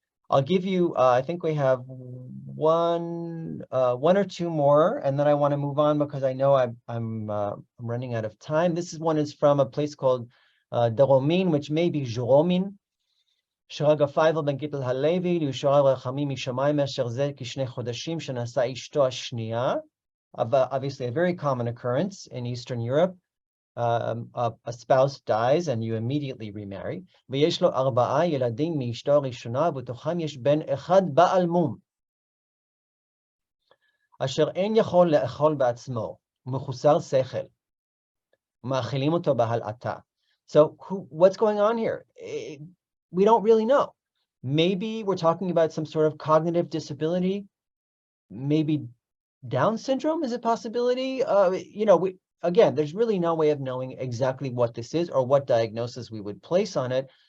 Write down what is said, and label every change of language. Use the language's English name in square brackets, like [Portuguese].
[English] I'll give you, I think we have one or two more, and then I want to move on because I know I'm running out of time. This one is from a place called Daromin, which may be Juromin. [Hebrew] שרגע פייבל בן גיטל הלוי, לישועה רחמים משמיים אשר זה כשני חודשים שנשא אשתו השנייה. [English] Obviously a very common occurrence in Eastern Europe. A spouse dies and you immediately remarry. [Hebrew] ויש לו 4 ילדים מאשתו הראשונה, ובתוכם יש בן אחד בעל מום, אשר אין יכול לאכול בעצמו, ומחוסר שכל, ומאכילים אותו בהלעטה. [English] So what's going on here? We don't really know. Maybe we're talking about some sort of cognitive disability. Maybe Down syndrome is a possibility. Again, there's really no way of knowing exactly what this is or what diagnosis we would place on it.